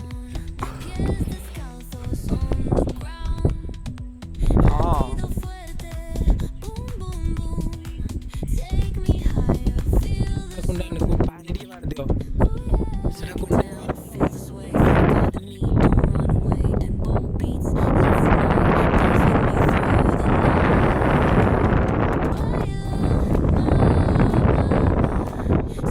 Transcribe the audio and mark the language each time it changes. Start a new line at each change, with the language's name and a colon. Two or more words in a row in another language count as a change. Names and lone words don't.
Spanish: Pies descalzos
English: on the ground.
Spanish: Latido fuerte, boom, boom, boom.
English: Take me higher, feel the
Odia: ପାଣି ଟିକେ ମାରିଦିଅ ସେଟା
English: feel the sway. Got me, don't run away. Tempo beats, let's ignite. Taking me through the night.